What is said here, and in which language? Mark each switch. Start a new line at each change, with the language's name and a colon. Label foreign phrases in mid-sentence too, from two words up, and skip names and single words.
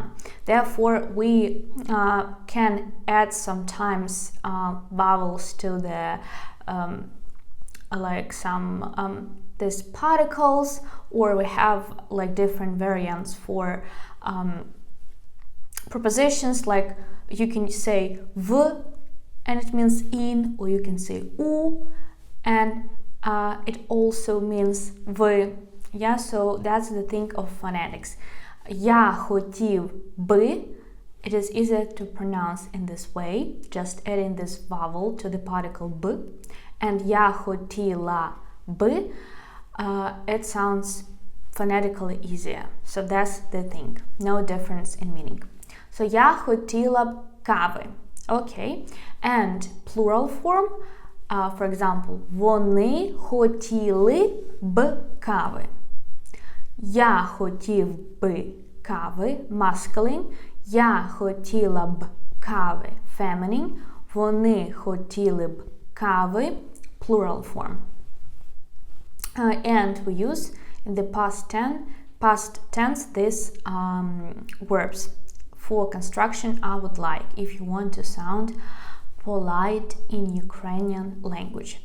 English: Therefore, we can add sometimes vowels to the like some these particles, or we have like different variants for prepositions, like you can say v and it means in, or you can say u and it also means v. Yeah, so that's the thing of phonetics.
Ukrainian: Я хотів би,
English: it is easier to pronounce in this way, just adding this vowel to the particle b, and
Ukrainian: я хотіла би,
English: it sounds phonetically easier. So that's the thing, no difference in meaning.
Ukrainian: So я хотіла б кави.
English: Okay, and plural form, for example,
Ukrainian: вони хотіли б кави. Я хотів би кави, masculine. Я хотіла б кави, feminine. Вони хотіли б кави,
English: plural form. And we use in the past tense these verbs for construction I would like, if you want to sound polite in Ukrainian language?